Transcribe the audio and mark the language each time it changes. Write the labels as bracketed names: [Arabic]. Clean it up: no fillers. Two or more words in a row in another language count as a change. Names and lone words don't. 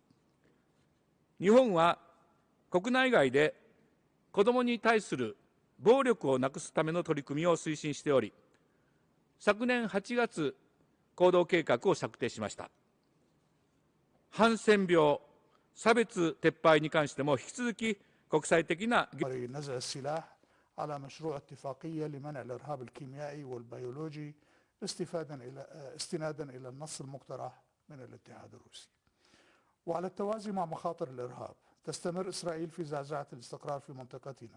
[Japanese] 日本は国内外で子どもに対する暴力をなくすための取り組みを推進しており、昨年8月、行動計画を策定しました。ハンセン病、差別撤廃に関しても引き続き国際的な [Arabic] على مشروع اتفاقية لمنع الإرهاب الكيميائي والبيولوجي استنادا إلى النص المقترح من الاتحاد الروسي. وعلى التوازي مع مخاطر الإرهاب، تستمر إسرائيل في زعزعة الاستقرار في منطقتنا